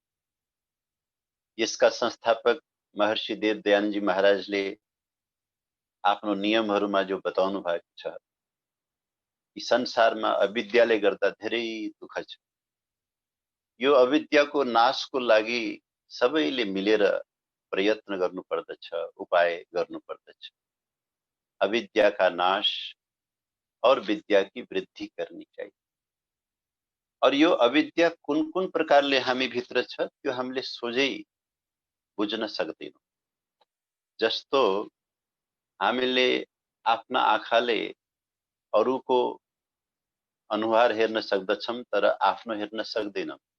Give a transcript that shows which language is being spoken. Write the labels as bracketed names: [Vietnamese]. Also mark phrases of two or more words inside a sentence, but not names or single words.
[Nepali] यसका संस्थापक महर्षि देवदयानजी महाराजले आफ्नो नियमहरूमा जो बताउनु भएको छ, यी संसारमा अविद्याले गर्दा धेरै दुःख छ। यो अविद्याको नाशको लागि सबैले मिलेर प्रयत्न गर्नुपर्दछ, उपाय गर्नुपर्दछ। [Hindi] अविद्या का नाश और विद्या की वृद्धि करनी चाहिए। [Nepali] और यो अविद्या कुन कुन प्रकारले हामी भित्र छ त्यो हामीले सोझै बुझ्न सक्दैनौँ। जस्तो हामीले आफ्ना आँखाले अरूको अनुहार हेर्न सक्दछौँ तर आफ्नो हेर्न सक्दैनौँ।